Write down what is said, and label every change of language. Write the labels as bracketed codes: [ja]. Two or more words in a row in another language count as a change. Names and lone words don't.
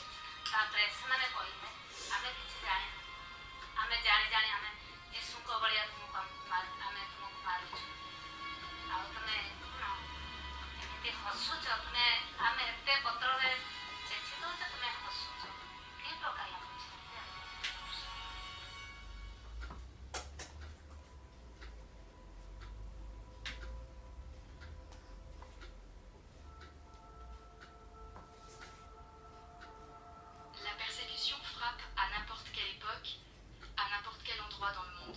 [or] ତାପରେ ସେମାନେ କହିଲେ ଆମେ କିଛି ଜାଣିନୁ, ଆମେ ଜାଣି ଜାଣି ଆମେ ଯୀଶୁଙ୍କ ଭଳିଆ ଆମେ ତୁମକୁ ମାରୁଛୁ। ଆଉ ତୁମେ କ'ଣ ଏମିତି ହସୁଛ? ତୁମେ ଆମେ ଏତେ ପତ୍ରରେ ଛେଚି ଦେଉଛ, ତୁମେ ହସୁଛ, କି ପ୍ରକାର ଲାଗୁଛି? [fr] La persécution frappe à n'importe quelle époque, à n'importe quel endroit dans le monde.